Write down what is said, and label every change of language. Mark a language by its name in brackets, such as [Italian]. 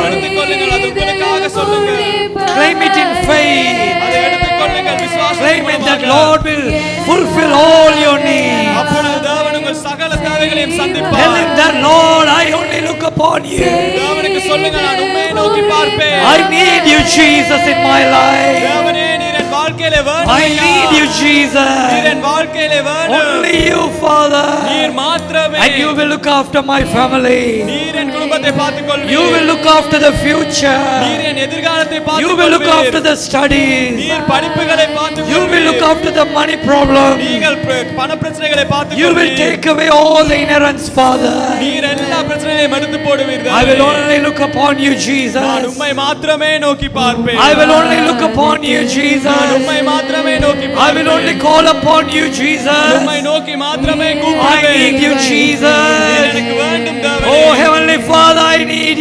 [Tamil] எடுத்துக்கொள்ளுங்கள், அது உங்களுக்காக சொல்லுங்க. [English] claim it in faith, [Tamil] அதை எடுத்துக்கொள்ளுங்கள் விசுவாசத்தின் [English] claim it that [Tamil] மூலமாக. [English] Lord will fulfill all your needs. [Tamil] அப்பொழுது தேவன் உங்கள் சகல தேவைகளையும் [English] Tell [Tamil] சந்திப்பார். [English] him that Lord, I only look upon you. [Tamil] தேவனுக்கு சொல்லுங்க, நான் உம்மையை நோக்கி பார்ப்பேன். [English] I need you, Jesus, in my life. [Tamil] தேவனே, நீர் என் வாழ்க்கையிலே வேணும் [English] I [Tamil] ஐயா. [English] need you, [Tamil] நீர் [English] Jesus. [Tamil] என் வாழ்க்கையிலே வேணும். [English] Only you, Father. [Tamil] நீர் மாத்திரமே. [English] And you will look after my family. [Tamil] நீர் என் குடும்பத்தை பார்த்துக்கொள்வீர். [English] You will look after the future. [Tamil] நீர் என் எதிர்காலத்தை [English] You will look after [Tamil] பார்த்துக்கொள்வீர். [English] the studies. [Tamil] நீர் படிப்புகளை [English] You will [Tamil] பார்த்துக்கொள்வீர். [English] look after the money problem. [Tamil] நீங்கள் பண பிரச்சனைகளை [English] You will [Tamil] பார்த்துக்கொள்வீர். [English] take away all the ignorance, Father. [Tamil] நீர் எல்லா பிரச்சனைகளையும் எடுத்து போடுவீர். [English] I will only look upon you, [Tamil] நான் [English] Jesus. [Tamil] உம்மை மாத்திரமே நோக்கி பார்ப்பேன். [English] I will only look upon you, [Tamil] நான் [English] Jesus. [Tamil] உம்மை மாத்திரமே நோக்கி [English] I will only [Tamil] பார்ப்பேன். [English] call upon you, [Tamil] உம்மை [English] Jesus. [Tamil] நோக்கி மாத்திரமே [English] I [Tamil] கூப்பிடுவேன். [English] need you, [Tamil] நீர் [English] Jesus. [Tamil] எனக்கு வேண்டும் தேவனே. [English] Oh, Heavenly Father, I need